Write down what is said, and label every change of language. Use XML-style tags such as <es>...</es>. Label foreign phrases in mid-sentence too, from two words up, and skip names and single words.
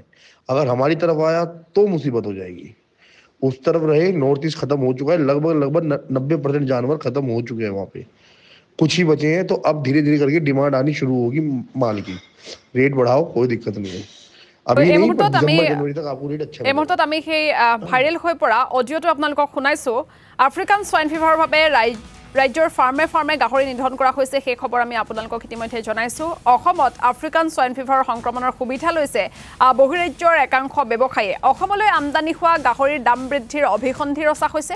<hi>अगर हमारी तरफ आया तो मुसीबत हो जाएगी। उस तरफ रहे। नॉर्थ ईस्ट ख़त्म हो चुका है। लगभग 90% जानवर ख़त्म हो चुके हैं वहाँ पे। कुछ ही बचे हैं। तो अब धीरे धीरे करके डिमांड आनी शुरू होगी माल की। रेट बढ़ाओ, कोई दिक्कत नहीं है। अभी नहीं, पर दिसंबर जनवरी तक आपको रेट अच्छा।</hi> <as>এই মুহূৰ্তত আমি সেই ভাইৰেল হৈ পৰা অডিঅ'টো আপোনালোকক শুনাইছোঁ। আফ্ৰিকান সোয়াইন ফিভাৰৰ বাবে ৰাজ্যৰ ফাৰ্মে ফাৰ্মে গাহৰি নিধন কৰা হৈছে, সেই খবৰ আমি আপোনালোকক ইতিমধ্যে জনাইছোঁ। অসমত আফ্ৰিকান সোয়াইন ফিভাৰৰ সংক্ৰমণৰ সুবিধা লৈছে বহিৰাজ্যৰ একাংশ ব্যৱসায়ীয়ে। অসমলৈ আমদানি হোৱা গাহৰিৰ দাম বৃদ্ধিৰ অভিসন্ধি ৰচা হৈছে।</as>